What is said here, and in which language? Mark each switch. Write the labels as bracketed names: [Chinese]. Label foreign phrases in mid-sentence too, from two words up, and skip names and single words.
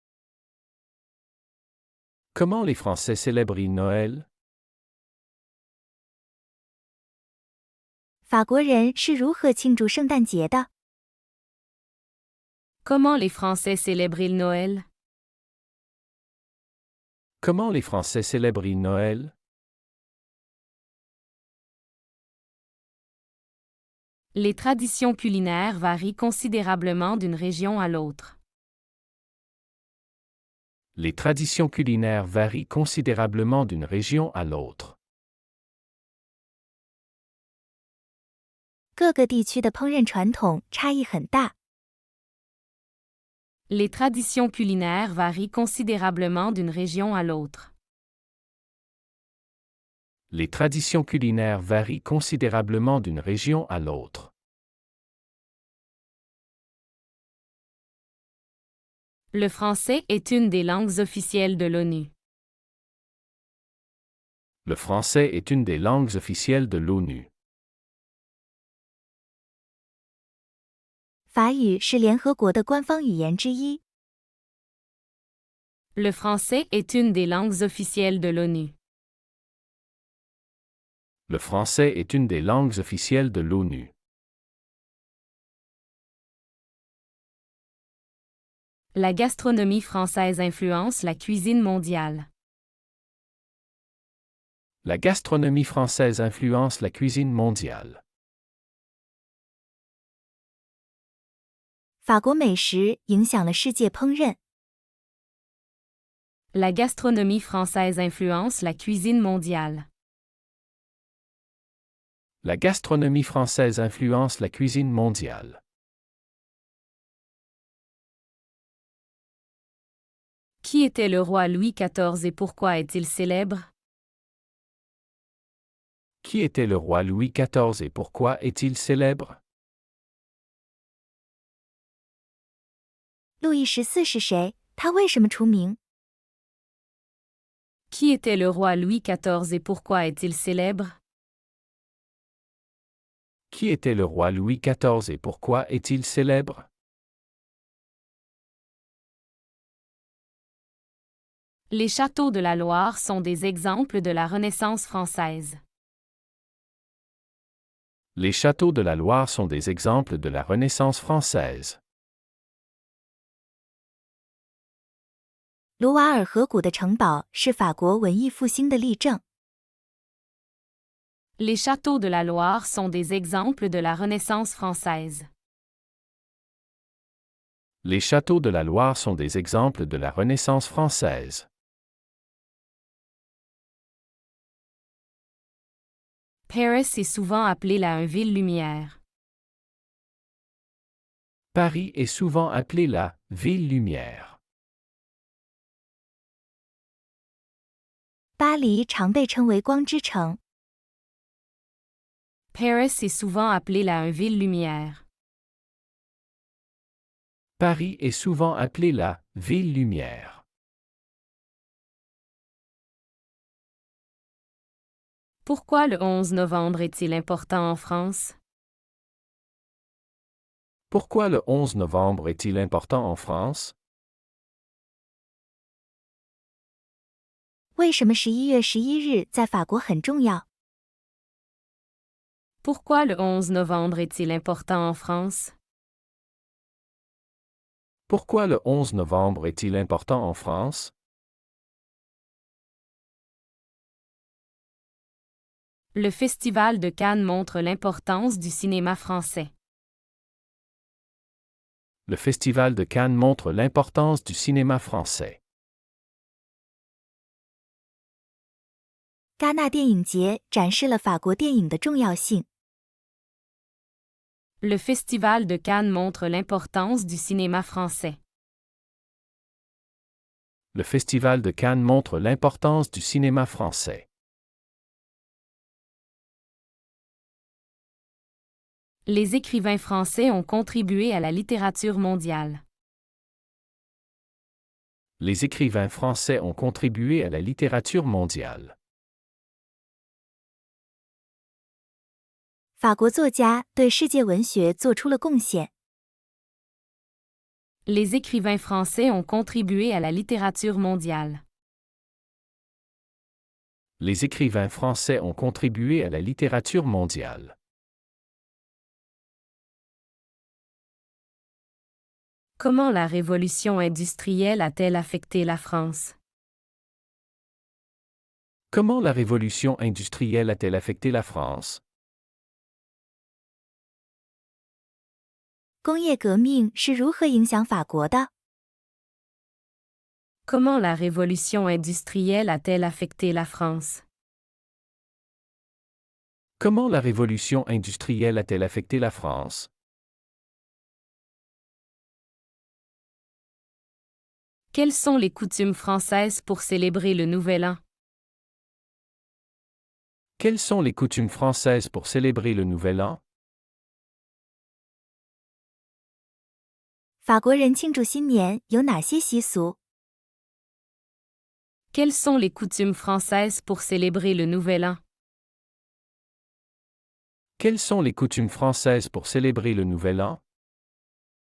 [French] Comment les Français célèbrent Noël? [Chinese] 法国人是如何庆祝圣诞节的？ [French] Comment les Français célèbrent-ils Noël? Comment les Français célèbrent Noël? Les traditions culinaires varient considérablement d'une région à l'autre. Les traditions culinaires varient considérablement d'une région à l'autre. [Chinese] 各个地区的烹饪传统差异很大。 [French] Les traditions culinaires varient considérablement d'une région à l'autre. Les traditions culinaires varient considérablement d'une région à l'autre. Le français est une des langues officielles de l'ONU. Le français est une des langues officielles de l'ONU. [Chinese] 法语是联合国的官方语言之一。 [French] Le français est une des langues officielles de l'ONU. Le français est une des langues officielles de l'ONU. La gastronomie française influence la cuisine mondiale. La gastronomie française influence la cuisine mondiale. [Chinese] 法国美食影响了世界烹饪。 [French] La gastronomie française influence la cuisine mondiale. La gastronomie française influence la cuisine mondiale. Qui était le roi Louis XIV et pourquoi est-il célèbre? Qui était le roi Louis XIV et pourquoi est-il célèbre? [Chinese] 路易14是谁？他为什么出名？ [French] Qui était le roi Louis XIV et pourquoi est-il célèbre? Qui était le roi Louis XIV et pourquoi est-il célèbre? Les châteaux de la Loire sont des exemples de la Renaissance française. Les châteaux de la Loire sont des exemples de la Renaissance française. [Chinese] 卢瓦尔河谷的城堡是法国文艺复兴的例证。 [French] Les châteaux de la Loire sont des exemples de la Renaissance française. Les châteaux de la Loire sont des exemples de la Renaissance française. Paris est souvent appelée la ville lumière. Paris est souvent appelé la ville lumière. [Chinese] 巴黎常被称为光之城。 [French] Paris est souvent appelée la ville lumière. Paris est souvent appelé la ville lumière. Pourquoi le 11 novembre est-il important en France? Pourquoi le 11 novembre est-il important en France? [Chinese] 为什么11月11日在法国很重要？ [French] Pourquoi le 11 novembre est-il important en France? Pourquoi le 11 novembre est-il important en France? Le Festival de Cannes montre l'importance du cinéma français. Le Festival de Cannes montre l'importance du cinéma français. [Chinese] 戛纳电影节展示了法国电影的重要性。 [French] Le Festival de Cannes montre l'importance du cinéma français. Le Festival de Cannes montre l'importance du cinéma français. Les écrivains français ont contribué à la littérature mondiale. Les écrivains français ont contribué à la littérature mondiale. [Chinese] 法国作家对世界文学做出了贡献。 [French] Les écrivains français ont contribué à la littérature mondiale. Les écrivains français ont contribué à la littérature mondiale. Comment la révolution industrielle a-t-elle affecté la France? Comment la révolution industrielle a-t-elle affecté la France? [Chinese] 工业革命是如何影响法国的？ [French] Comment la révolution industrielle a-t-elle affecté la France? Comment la révolution industrielle a-t-elle affecté la France? Quelles sont les coutumes françaises pour célébrer le Nouvel An? Quelles sont les coutumes françaises pour célébrer le Nouvel An? [Chinese] 法国人庆祝新年有哪些习俗？ [French] Quelles sont les coutumes françaises pour célébrer le Nouvel An? Quelles sont les coutumes françaises pour célébrer le Nouvel An?